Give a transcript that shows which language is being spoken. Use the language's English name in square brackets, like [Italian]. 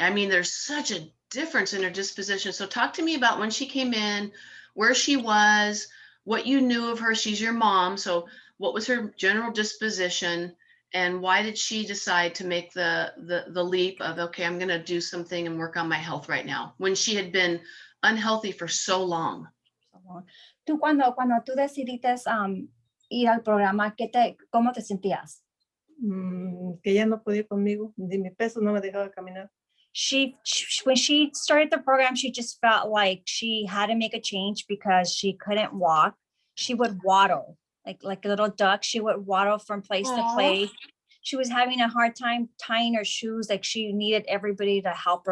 [English] I mean, there's such a difference in her disposition. So talk to me about when she came in, where she was, what you knew of her. She's your mom. So what was her general disposition, and why did she decide to make the leap of, okay, I'm going to do something and work on my health right now, when she had been unhealthy for so long? [Spanish] Tú cuando tú decidiste ir al programa, ¿cómo te sentías? Que ya no podía conmigo, ni mi peso no me dejaba caminar. [English] When she started the program, she just felt like she had to make a change because she couldn't walk. She would waddle like a little duck. She would waddle from place to place. She was having a hard time tying her shoes. Like, she needed everybody to help her.